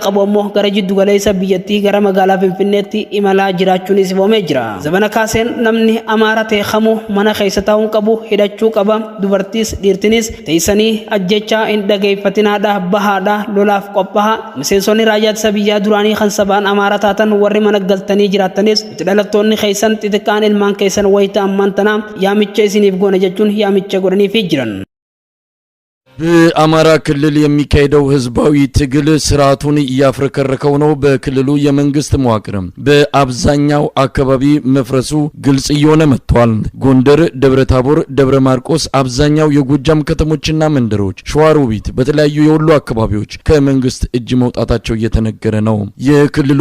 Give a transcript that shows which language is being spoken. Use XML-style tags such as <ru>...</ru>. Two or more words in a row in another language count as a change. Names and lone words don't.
<om>qabu ammoo gara jiddu galeessa biyyattii gara magaalaa Finfinneetti imalaa jiraachuunis ifoomee jira zabana kaaseen namni Amaaraa ta'e kamuu mana keessa taa'uun qabu hidhachuu qaba dubartiis dhiirtinis teessanii ajjechaa hin dhageeffatinaadha bahaadha lolaaf qophaa'a miseensonni raayyaa ittisa biyyaa duraanii kan sabaan Amaaraa taatan warri mana galtanii jiraatanis itti dhalattoonni keessan xixiqqaan ilmaan keessan wayita ammaan tanaa yaamicha isiniif goona jechuun yaamicha godhaniifii jiran</om> <am>በአማራ ክልል የሚካሄደው ህዝባዊ ትግል ስርዓቱን እያፍረከረከው ነው። በክልሉ የመንግስት መዋቅር በአብዛኛው አካባቢ መፍረሱ ግልጽ እየሆነ መጥቷል። ጎንደር፣ ደብረታቦር፣ ደብረ ማርቆስ አብዛኛው የጎጃም ከተሞችና መንደሮች፣ ሸዋሮቢት በተለያዩ የወሎ አካባቢዎች ከመንግስት እጅ መውጣታቸው እየተነገረ ነው። የክልሉ</am>